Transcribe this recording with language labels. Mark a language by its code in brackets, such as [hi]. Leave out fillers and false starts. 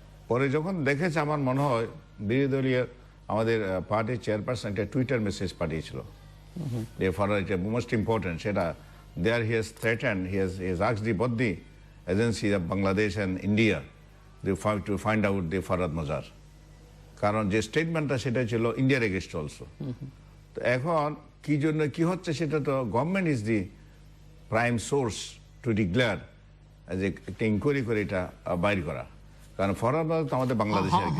[bn] পরে যখন দেখেছে, আমার মনে হয় বিরোধী দলীয় আমাদের পার্টির চেয়ারপারসন একটা টুইটার মেসেজ পাঠিয়েছিল, মোস্ট ইম্পর্টেন্ট, সেটা [en] There he has threatened, he has asked the border agencies of Bangladesh and India to find out the Farhad Mazar. [bn] কারণ যে স্টেটমেন্টটা সেটা ছিল ইন্ডিয়ার এগেইনস্ট অলসো। তো এখন কি জন্য কি হচ্ছে সেটা তো [en] government is the prime source to declare [bn] যে একটা ইনকোয়ারি করে এটা বাইর করা, কারণ ফরহাদ মাজার তো আমাদের বাংলাদেশের একজন।